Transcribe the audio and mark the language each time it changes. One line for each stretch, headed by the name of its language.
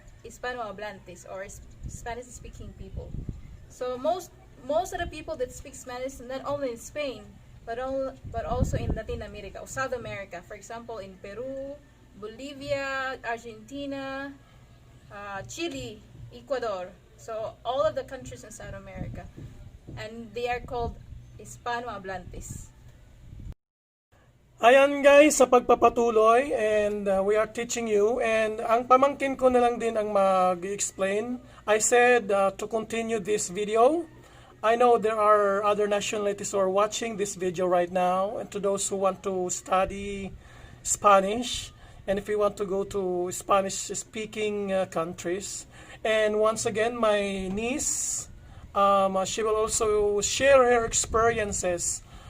English: Hispanohablantes or Spanish speaking people. So most of the people that speak Spanish, not only in Spain but also in Latin America or South America. For example, in Peru, Bolivia, Argentina, Chile, Ecuador. So all of the countries in South America, and they are called Hispanohablantes.
Filipino: Ayan guys, sa pagpapatuloy,
English: and we are teaching you,
Filipino: and ang pamangkin ko na lang din ang mag-explain.
English: I said to continue this video. I know there are other nationalities who are watching this video right now, and to those who want to study Spanish, and if you want to go to Spanish-speaking countries. And once again, my niece, she will also share her experiences.